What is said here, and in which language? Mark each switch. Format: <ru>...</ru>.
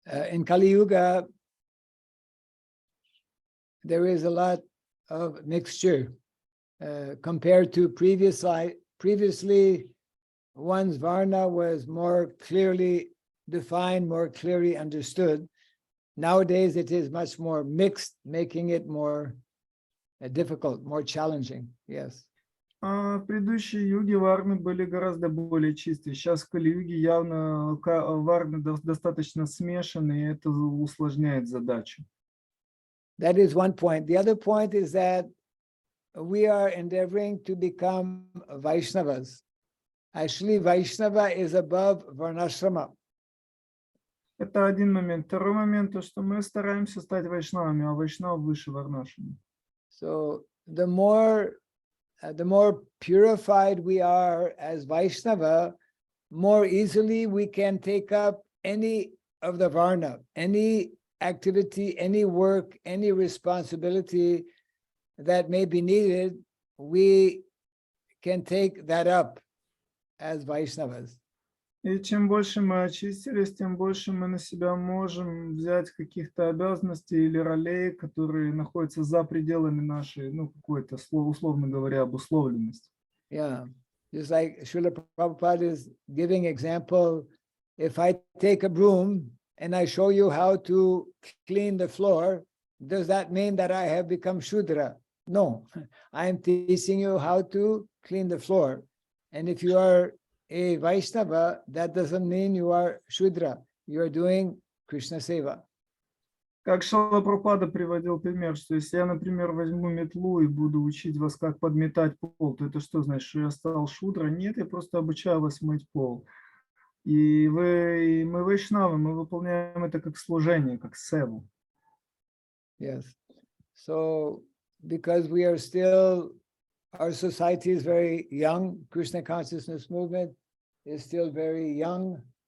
<en>In Kali Yuga, there is a lot of mixture compared to previously, one's varna was more clearly defined, more clearly understood. Nowadays, it is much more mixed, making it more difficult, more challenging. Yes.</en> <ru>В предыдущей юге варны были гораздо более чистые. Сейчас в Кали-юге явно варны достаточно смешаны, и это усложняет задачу.</ru> <en>That is one point. The other point is that we are endeavoring to become Vaishnavas. Actually, Vaishnava is above Varnashrama.</en> <ru>Это один момент. Второй момент, то, что мы стараемся стать вайшнавами, а вайшнав выше варнашрама.</ru> <en>So the more purified we are as Vaishnava, more easily we can take up any of the varna, any activity, any work, any responsibility that may be needed, we can take that up as Vaishnavas.</en> <ru>И чем больше мы очистились, тем больше мы на себя можем взять каких-то обязанностей или ролей, которые находятся за пределами нашей, какой-то, условно говоря, обусловленности.</ru> <en>Yeah, just like Srila Prabhupada is giving example, if I take a broom and I show you how to clean the floor, does that mean that I have become Shudra? No, I am teaching you how to clean the floor. And if you are a Vaishnava, that doesn't mean you are Shudra. You are doing Krishna Seva.</en> <ru>Как Шрила Прабхупада приводил пример, что если я, например, возьму метлу и буду учить вас, как подметать пол, то это что значит, что я стал Шудра? Нет, я просто обучаю вас мыть пол. И мы вайшнавы, мы выполняем это как служение, как севу.</ru> <en>Yes. So, because we are still, our society is very young, Krishna consciousness movement is still very young.</en>